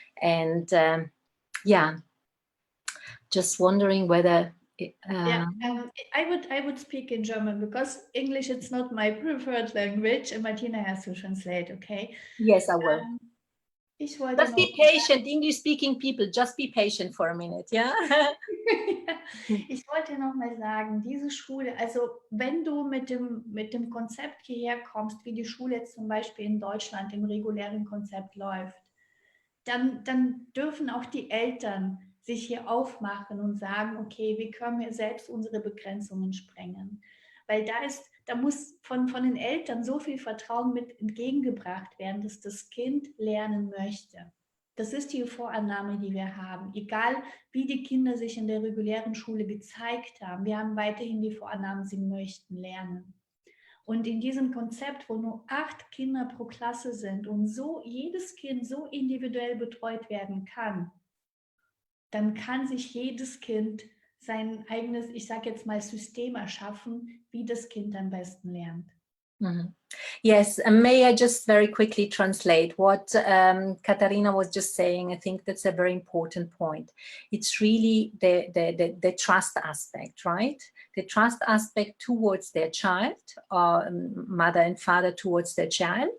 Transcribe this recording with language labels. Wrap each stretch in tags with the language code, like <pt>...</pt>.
<en>And yeah, just wondering whether Yeah, I would speak in German, because English, it's not my preferred language, and Martina has to translate, okay? yes, I will.</en> <de>Ich wollte</de> <en>Just</en> <de>noch</de> <en>be patient, English-speaking people, just be patient for a minute, yeah?</en> <de>Ich wollte noch mal sagen, diese Schule, also wenn du mit dem Konzept hierher kommst, wie die Schule jetzt zum Beispiel in Deutschland im regulären Konzept läuft, dann dürfen auch die Eltern sich hier aufmachen und sagen, okay, wie können wir selbst unsere Begrenzungen sprengen? Weil da muss von den Eltern so viel Vertrauen mit entgegengebracht werden, dass das Kind lernen möchte. Das ist die Vorannahme, die wir haben. Egal, wie die Kinder sich in der regulären Schule gezeigt haben, wir haben weiterhin die Vorannahme, sie möchten lernen. Und in diesem Konzept, wo nur 8 Kinder pro Klasse sind und so jedes Kind so individuell betreut werden kann, dann kann sich jedes Kind sein eigenes, ich sage jetzt mal, System erschaffen, wie das Kind am besten lernt. Mm-hmm.</de> <en>Yes, and may I just very quickly translate what Katharina was just saying? I think that's a very important point. It's really the trust aspect, right? The trust aspect towards their child, mother and father towards their child.</en>